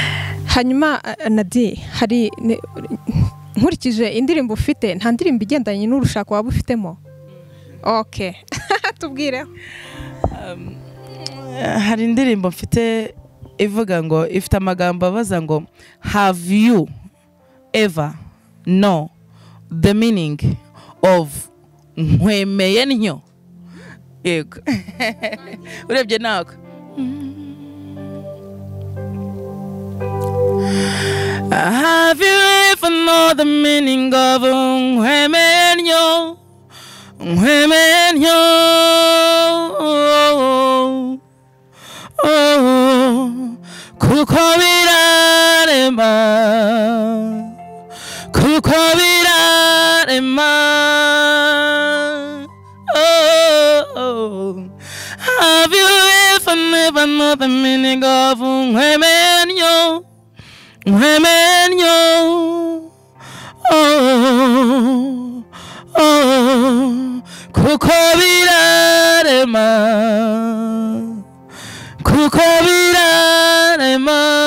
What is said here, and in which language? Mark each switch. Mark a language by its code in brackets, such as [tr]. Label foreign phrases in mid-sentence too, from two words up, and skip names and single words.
[rw] Hanyuma Nadine, hari nkurikije indirimbo ufite, nta ndirimbo igendanye n'urushako waba ufitemo? Okay. Tubwireho. Hari indirimbo mfite ivuga ngo, ifite amagambo abaza ngo [en] have you ever know the meaning of [rw] nkwemeye ntyo? Yego. Urebye nako [en] have you ever know the meaning of [rw] nkwemeye ntyo? Nkwemeye ntyo kuko birarema, kuko birarema. [en] Have you ever never know the meaning of [rw] nkwemeye ntyo? Nkwemeye ntyo kuko birarema, kuko birarema.